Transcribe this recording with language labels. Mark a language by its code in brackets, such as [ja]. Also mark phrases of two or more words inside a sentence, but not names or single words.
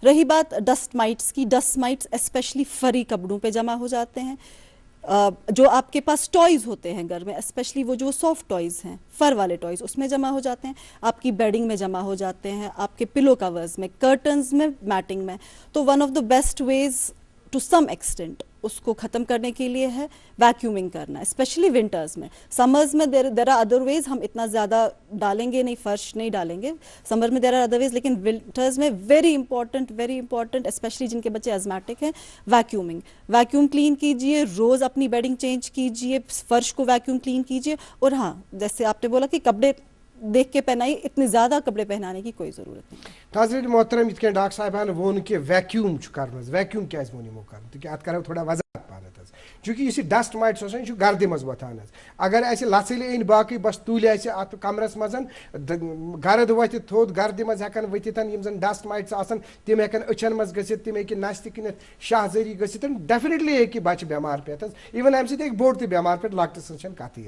[hi] रही बात [en] dust mites [hi] की, [en] dust mites [hi] स्पेशली फरी कपड़ों पे जमा हो जाते हैं। जो आपके पास टॉयज़ होते हैं घर में, स्पेशली वो जो [en] soft toys [hi] हैं, फर वाले टॉयज़, उसमें जमा हो जाते हैं, आपकी बेडिंग में जमा हो जाते हैं, आपके [en] pillow covers [hi] में, कर्टन्स में, मैटिंग में। तो [en] one of the best ways to some extent [hi] उसको ख़त्म करने के लिए है वैक्यूमिंग करना, स्पेशली विंटर्स में। समर्स में [en] there are other ways, [hi] हम इतना ज़्यादा डालेंगे नहीं, फर्श नहीं डालेंगे समर में, [en] there are other ways, [hi] लेकिन विंटर्स में [en] very important [hi] स्पेशली जिनके बच्चे एजमेटिक हैं, वैक्यूमिंग। [en] vacuum clean [hi] कीजिए, रोज़ अपनी बेडिंग चेंज कीजिए, फर्श को [en] vacuum clean [hi] कीजिए। और हाँ, जैसे आपने बोला कि कपड़े देख के पहनाइए, इतने ज़्यादा कपड़े पहनाने की कोई ज़रूरत नहीं। [ks] नाज़रीन मोहतरम, इत कन डॉक्टर साहबान वोन कि वैक्यूम कर, वैक्यूम क्या वो यमो कर, तो अत करो थोड़ा वजह पान, चूंकि यह [en] dust mites [ks] यह गर्द मज वथान। अगर लसल अन बाकी बस तुल अत कमरस मज गर्द वथ थोद, गर्द मज हेकन वथितन यम जन [en] dust mites [ks] आसन, तिम हेकन अचन मज गसित, तिम हेकि नस तनित शाहजरी गसित, डेफिनेटली हेकि बच्चे बेमार पे, इवन अमि सत बोड़ ते बेमार पे, लकट सन कथी।